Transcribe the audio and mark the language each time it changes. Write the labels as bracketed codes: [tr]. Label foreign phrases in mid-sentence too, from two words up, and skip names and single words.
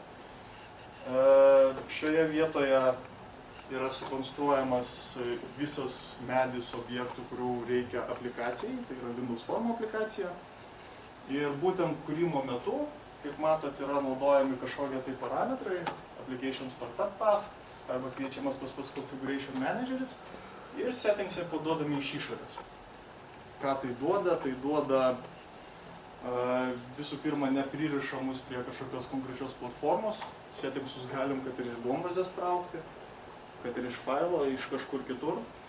[lt] Šioje vietoje yra sukonstruojamas visas medis objektų, kurių reikia aplikacijai, tai yra Windows Form aplikacija. Ir būtent kūrimo metu, kaip matot, yra naudojami kažkokie tai parametrai, [en] application startup path, [lt] arba kviečiamas tas pats [en] configuration manageris, [lt] ir settingse paduodami iš išorės. Ką tai duoda? Tai duoda visų pirma nepririšamus prie kažkokios konkrečios platformos. Settingsus galim kad ir iš bombazės traukti, kad ir iš failo, iš kažkur kitur.